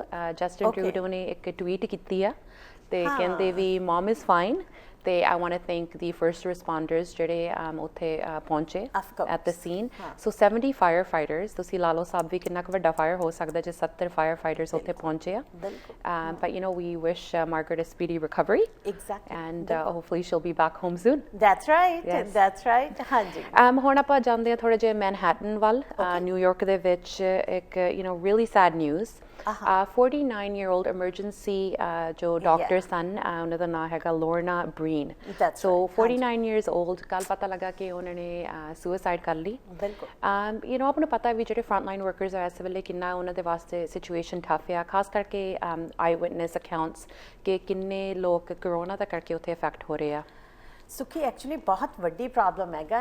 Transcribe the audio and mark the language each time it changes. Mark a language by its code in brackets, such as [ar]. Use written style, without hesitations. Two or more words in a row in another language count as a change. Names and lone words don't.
[pa] ਜਸਟਿਨ ਟਰੂਡੋ ਨੇ ਇੱਕ ਟਵੀਟ ਕੀਤੀ ਆ ਤੇ ਕਹਿੰਦੇ ਵੀ [en] mum is fine, [pa] ਤੇ [en] I want to thank the first responders [pa] ਜਿਹੜੇ ਉੱਥੇ ਪਹੁੰਚੇ [en] at the scene. [pa] ਸੋ 70 [en] fire fighters, [pa] ਤੁਸੀਂ ਲਾ ਲਓ ਸਾਹਿਬ ਵੀ ਕਿੰਨਾ ਕੁ ਵੱਡਾ ਫਾਇਰ ਹੋ ਸਕਦਾ ਜੇ 70 [en] fire fighters [pa] ਉੱਥੇ ਪਹੁੰਚੇ ਆ। [en] But you know we wish Margaret a speedy recovery, and hopefully she'll be back home soon. That's right. [pa] ਹਾਂਜੀ, ਹੁਣ ਆਪਾਂ ਜਾਂਦੇ ਆ ਥੋੜੇ ਜਿਹੇ ਮੈਨਹੈਟਨ ਵੱਲ। ਨਿਊਯਾਰਕ ਦੇ ਵਿੱਚ ਇੱਕ [en] really sad news, 49-year-old emergency [pa] ਜੋ ਡਾਕਟਰ ਸਨ, ਉਹਨਾਂ ਦਾ ਨਾਮ ਹੈਗਾ ਲੋਰਨਾ ਬ੍ਰੀਨ। [en] ਸੋ 49 years old, [pa] ਕੱਲ ਪਤਾ ਲੱਗਾ ਕਿ ਉਹਨਾਂ ਨੇ ਸੁਸਾਈਡ ਕਰ ਲਈ। ਬਿਲਕੁਲ। ਆਪ ਨੂੰ ਪਤਾ ਵੀ ਜਿਹੜੇ [en] front line workers [pa] ਆ ਇਸ ਵੇਲੇ ਕਿੰਨਾ ਉਹਨਾਂ ਦੇ ਵਾਸਤੇ [en] situation tough [pa] ਆ, ਖਾਸ ਕਰਕੇ [en] eye witness accounts [pa] ਕਿ ਕਿੰਨੇ ਲੋਕ ਕਰੋਨਾ ਦਾ ਕਰਕੇ ਉੱਥੇ ਅਫੈਕਟ ਹੋ ਰਹੇ ਆ। ਸੁਖੀ, ਐਕਚੁਅਲੀ ਬਹੁਤ ਵੱਡੀ ਪ੍ਰੋਬਲਮ ਹੈਗਾ।